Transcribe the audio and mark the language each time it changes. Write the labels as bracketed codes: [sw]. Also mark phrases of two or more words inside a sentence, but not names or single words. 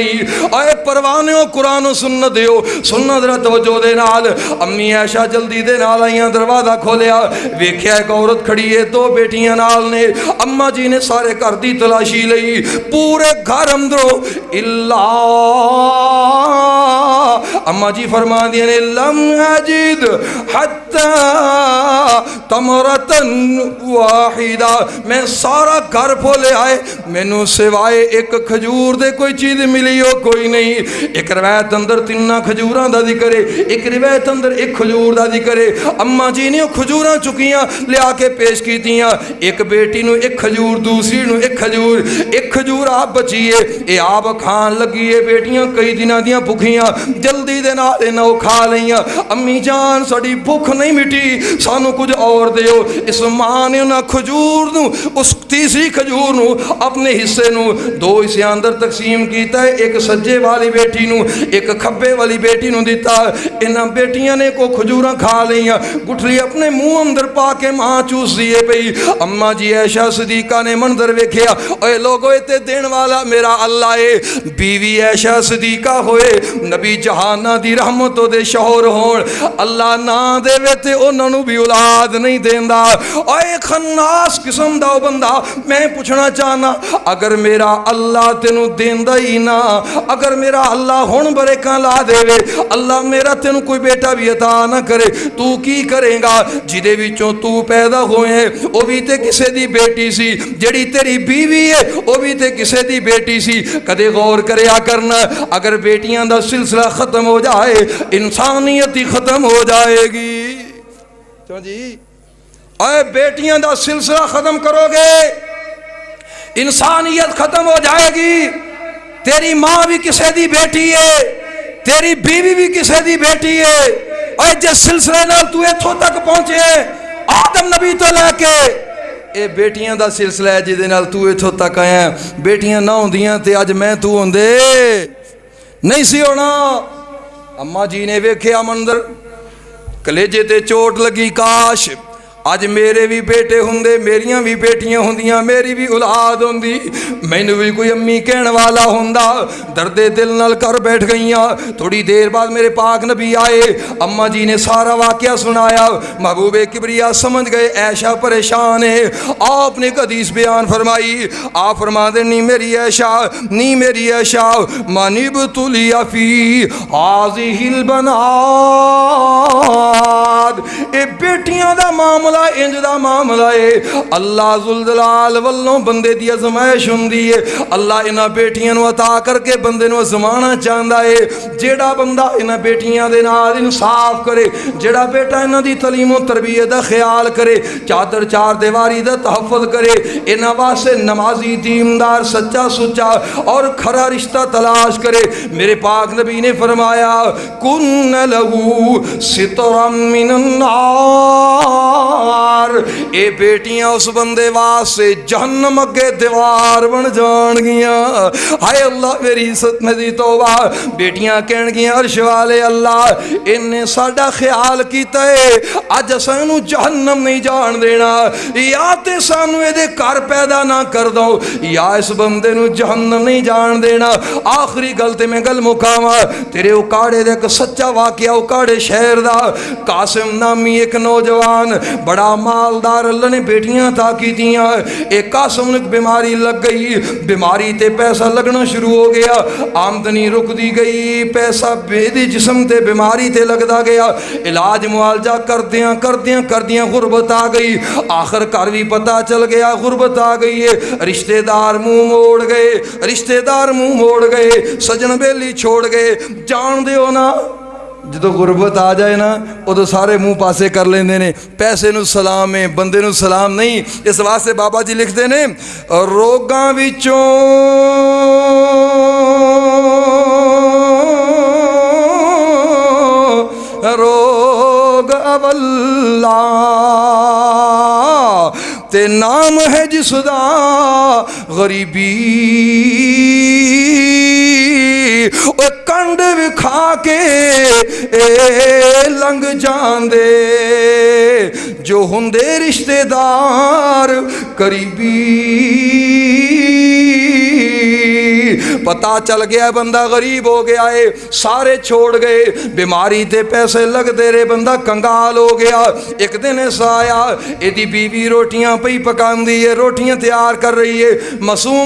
[pa] آئے پروانے قرآن سن دیو، سننا ذرا توجہ دے نال. امی عائشہ جلدی دے نال آئیاں، دروازہ کھولیا، ویکھیا ایک عورت کھڑی ہے، 2 بیٹیاں نال نے. اماں جی نے سارے گھر دی تلاشی لئی، پورے گھر اندروں اِلّا اماں جی فرما دیا نے [ar] لم أجد حتى تمرة واحدة, [pa] میں سارا گھر پھولے آئے، مینوں سوائے ایک کھجور دے کوئی چیز ملی ہو کوئی نہیں. ایک روایت اندر 3 کھجوراں دا ذکر ہے، ایک روایت اندر 1 کھجور دا ذکر ہے. اماں جی نے کھجوراں چکیاں لیا کے پیش کیتیاں، ایک بیٹی نوں 1 کھجور، دوسری نوں 1 کھجور، 1 کھجور آپ بچی ہے، یہ آپ کھان لگی ہے. بیٹیاں کئی دنوں دیاں بھکھیاں، جلدی روٹی دے نال انہاں او کھا لئیاں امی جان ساڈی بھوک نہیں مٹی سانو کچھ اور دیو اس ماں نے انہاں کھجور نو اس تیسری کھجور نو اپنے حصے نو دو حصے اندر تقسیم کیتا ہے ایک سجے والی بیٹی نو ایک کھبے والی بیٹی نو دیتا انہاں بیٹیاں نے کو کھجوراں کھا لئیاں گٹھلی اپنے منہ اندر پا کے ماں چوس دیے پئی اماں جی عائشہ صدیقہ نے منظر ویکھیا اے لوگو تے دین والا میرا اللہ ہے بیوی عائشہ صدیقہ ہوئے نبی جہانہ دی رحمتوں دے شوہر ہون اللہ نہ دے وے تے انہاں نو بھی اولاد نہیں دیندا اے خناس قسم دا بندہ میں پوچھنا چاہنا اگر میرا اللہ تینو دیندا ہی نہ اگر میرا اللہ ہن برکاں لا دے وے اللہ میرا تینو کوئی بیٹا بھی عطا نہ کرے تو کی کرے گا جدے وچوں تو پیدا ہوئے او بھی تے کسے دی بیٹی سی جڑی تیری بیوی ہے او بھی تے کسے دی بیٹی سی کدے غور کریا کرنا اگر بیٹیاں دا سلسلہ ختم ہو جائے انسانیت ہی ختم ہو جائے گی تو جی اے بیٹیاں دا سلسلہ ختم کرو گے انسانیت ختم ہو جائے گی تیری ماں بھی کسے دی بیٹی ہے تیری بیوی بھی کسے دی بیٹی ہے اے جس سلسلے نال تو ایتھوں تک پہنچے آدم نبی تو لے کے اے بیٹیاں دا سلسلہ ہے جدے نال تو ایتھوں تک آیا بیٹیاں نہ ہوندیاں تے اج میں تو ہوندے نہیں سی ہونا اماں جی نے ویکھیا منظر کلیجے تے چوٹ لگی کاش اج میرے بھی بیٹے ہوندے میریاں بھی بیٹیاں ہوندیاں میری بھی اولاد ہوندی مینوں بھی کوئی امی کہن والا ہوندا درد دل نال کر بیٹھ گئیاں تھوڑی دیر بعد میرے پاک نبی آئے اماں جی نے سارا واقعہ سنایا محبوب کبریا سمجھ گئے عائشہ پریشان ہے آپ نے ایک حدیث بیان فرمائی آپ فرما دے نہیں میری عائشہ [ar] منی بتلی فی ہذہ البنات [pa] اے بیٹیاں دا معاملہ انج دا معاملہ ہے اللہ ذوالجلال والوں بندے دی آزمائش ہوندی ہے اللہ انہاں بیٹیاں نو عطا کر کے بندے نو آزمانا چاہندا ہے جیڑا بندہ انہاں بیٹیاں دے نال انصاف کرے جیڑا بیٹا انہاں دی تعلیم و تربیت دا خیال کرے چادر چار دیواری دا تحفظ کرے انہاں واسطے نمازی دیندار سچا سچا اور کھرا رشتہ تلاش کرے میرے پاک نبی نے فرمایا [ar] کن لہو سترا من [pa] النار اے بیٹیاں اس بندے واسطے جہنم اگے دیوار بن جان گیاں ہائے اللہ میری عزت میں دی توبہ بیٹیاں کہن گیاں عرش والے اللہ انہیں ساڈا خیال کیتا ہے اج سانو جہنم نہیں جان دینا یا تے سانو اے دے گھر پیدا نہ کر دو یا اس بندے نو جہنم نہیں جان دینا آخری گل تے میں گل مکاواں تیرے اکاڑے دے ایک سچا واقعہ اکاڑے شہر دا قاسم نامی ایک نوجوان بڑا مالدار اللہ نے بیٹیاں تھا کی دیاں ایک قاسم نے بیماری لگ گئی بیماری تے پیسہ لگنا شروع ہو گیا آمدنی رک دی گئی پیسہ بیدی جسم تے بیماری تے لگ دا گیا علاج معالجہ کردیاں غربت آ گئی آخر کار بھی پتہ چل گیا غربت آ گئی ہے رشتہ دار منہ موڑ گئے سجن بیلی چھوڑ گئے جان دے ہونا جدو غربت آ جائے نا ادو سارے منہ پاسے کر لیندے نے پیسے نو سلام ہے بندے نو سلام نہیں اس واسطے بابا جی لکھتے نے روگاں وچوں روگ اولا تے نام ہے جس دا غریبی او کنڈ وکھا کے لنگ جان دے جو ہندے رشتہ دار قریبی پتہ چل گیا بندہ غریب ہو گیا ہے سارے چھوڑ گئے بیماری تے پیسے لگ دے رہے بندہ کنگال ہو گیا ایک دن ایسا آیا ایدی بیوی روٹیاں پئی پکان دی ہے روٹیاں تیار کر رہی ہے معصوم